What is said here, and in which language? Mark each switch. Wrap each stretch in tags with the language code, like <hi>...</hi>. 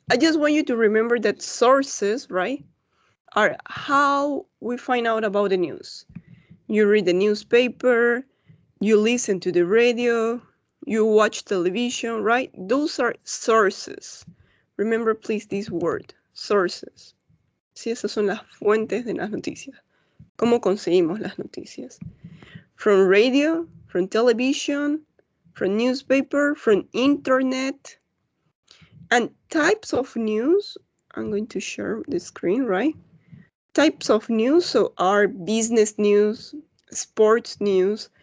<en>I just want you to remember that sources, right, are how we find out about the news. You read the newspaper, you listen to the radio, you watch television, right? Those are sources. Remember, please, this word, sources.</en> <es>Sí, esas son las fuentes de las noticias. ¿Cómo conseguimos las noticias?</es> <en>From radio, from television, from newspaper, from internet. And types of news, I'm going to share the screen, right? Types of news, so are business news, sports news.</en>